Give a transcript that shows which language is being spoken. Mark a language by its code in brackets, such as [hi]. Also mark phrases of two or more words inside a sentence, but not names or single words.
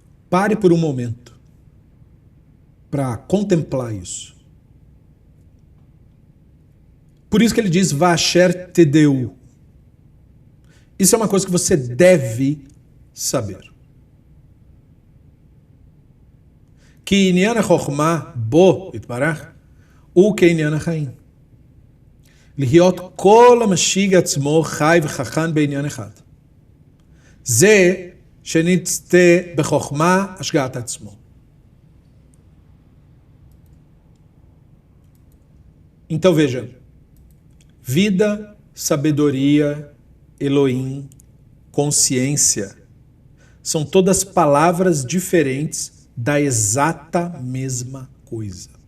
[pt] Pare por um momento para contemplar isso. Por isso que ele diz, [he] Vasher Tedeu. [pt] Isso é uma coisa que você deve saber. [he] Que Inyan HaChokhmah bo Yitbarach u ke'inyan HaChaim. להיות כל המשיג עצמו חי וחכם בעניין אחד. זה שנצטה בחוכמה השגעת עצמו. [pt] Então veja, vida, sabedoria, Elohim, consciência, são todas palavras diferentes da exata mesma coisa.